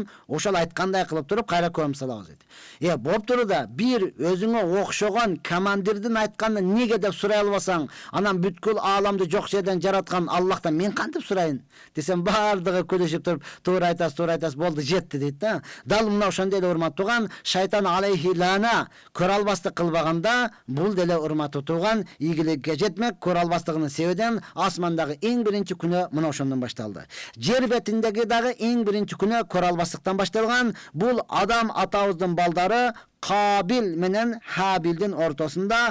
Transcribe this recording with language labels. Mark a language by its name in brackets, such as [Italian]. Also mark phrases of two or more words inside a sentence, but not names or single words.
[Kyrgyz] Ошол айткандай кылып туруп кайра көмүп салабыз деди. Болуп турда бир өзүңө окшогон командирдин айтканын неге деп сурай албасаң, анан бүткүл ааламды жок жерден жараткан Аллахтан мен кантип сурайын десем, бардыгы күлүшүп туруп, туура айтасыз, болду, жетти дейт да. Дал мына ошондой эле урматтууган, шайтан [Arabic] عليه اللعنة [Kyrgyz] көрө албастык кылбаганда, бул деле урматтуу тууган ийгиликке жетмек, көрө албастыгынын себебинен асманда эң биринчи күнөө мына ошондон башталды. Жер бетиндеги дагы эң биринчи күнөө көрө албастыктан башталган. Бул адам атабыздын балдары Кабил менен Хабилдин ортосунда.